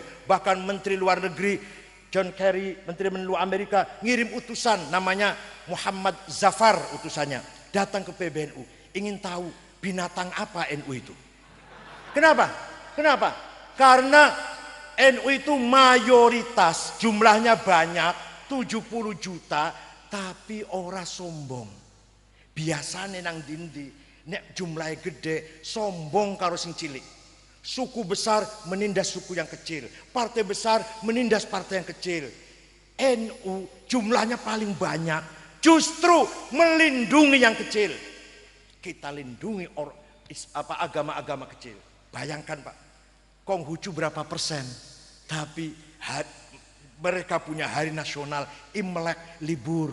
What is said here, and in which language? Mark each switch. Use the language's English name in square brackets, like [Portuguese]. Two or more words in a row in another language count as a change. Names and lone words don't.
[Indonesian] Bahkan Menteri Luar Negeri John Kerry, Menteri Luar Amerika, ngirim utusan namanya Muhammad Zafar, utusannya datang ke PBNU. Ingin tahu binatang apa NU itu. Kenapa? Karena NU itu mayoritas, jumlahnya banyak, 70 juta, tapi [Javanese] ora sombong. Biasanya nang dindi, nek jumlahnya gede, sombong karo sing cilik. [Indonesian] Suku besar menindas suku yang kecil, partai besar menindas partai yang kecil. NU jumlahnya paling banyak, justru melindungi yang kecil. Kita lindungi agama-agama kecil. Bayangkan Pak, Konghucu berapa persen? Tapi mereka punya hari nasional, Imlek libur.